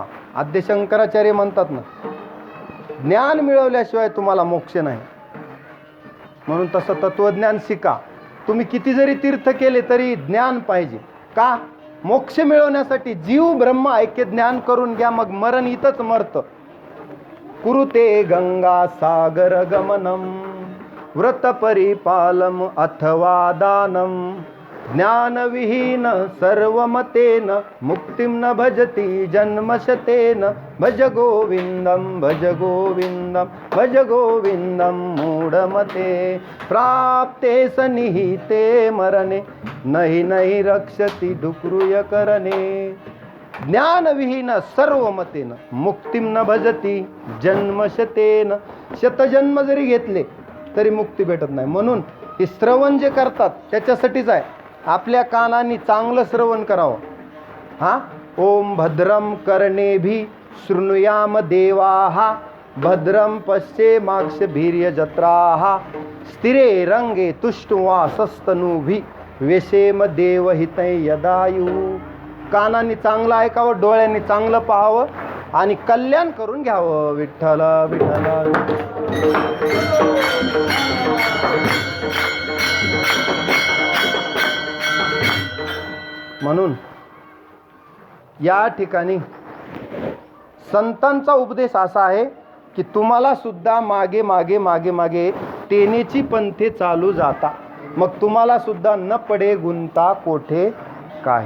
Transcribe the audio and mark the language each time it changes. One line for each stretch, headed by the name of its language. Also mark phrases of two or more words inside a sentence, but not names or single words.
Marathi: आद्य शंकराचार्य म्हणतात ना, ज्ञान मिळवल्याशिवाय तुम्हाला मोक्ष नाही. म्हणून तसं तत्वज्ञान शिका. तुम्ही किती जरी तीर्थ केले तरी ज्ञान पाहिजे. का? मोक्ष मिळवण्यासाठी. जीव ब्रह्म ऐक्य ज्ञान करून घ्या, मग मरण इथंच मरतं.
Sanskrit: कुरुते गंगा सागर गमनम व्रत परिपालम अथवा दानम ज्ञानविहीन सर्वमतेन मुक्तिं न भजति जन्मशतेन. भज गोविंदम भज गोविंदम भज गोविंदम मूढमते. प्राप्ते सनिहिते मरणे नहि नहि रक्षति डुक्रूय करणे. ज्ञानविहीन सर्वमतेन मुक्तिं न भजति जन्मशतेन.
Marathi: शतजन्म जरी घेतले तरी मुक्ती भेटत नाही. म्हणून हे श्रवण जे करतात त्याच्यासाठीच आहे. आपल्या कानांनी चांगलं श्रवण करावं. हा,
Sanskrit: ओम भद्रम कर्णेभिः शृणुयाम देवाः भद्रम पश्येमाक्षभिर्यजत्राः स्थिरे रंगे तुष्टुवासस्तनूभिः व्यशेम देवहितै यदायुः.
Marathi: कानांनी चांगलं ऐकावं, डोळ्यांनी चांगलं पाहावं आणि कल्याण करून घ्यावं. विठ्ठल विठ्ठल. म्हणून या ठिकाणी संतांचा उपदेश असा आहे की तुम्हाला सुद्धा मागे मागे मागे मागे तेनेची पंथे चालू जाता, मग तुम्हाला सुद्धा न पडे गुंता कोठे काही.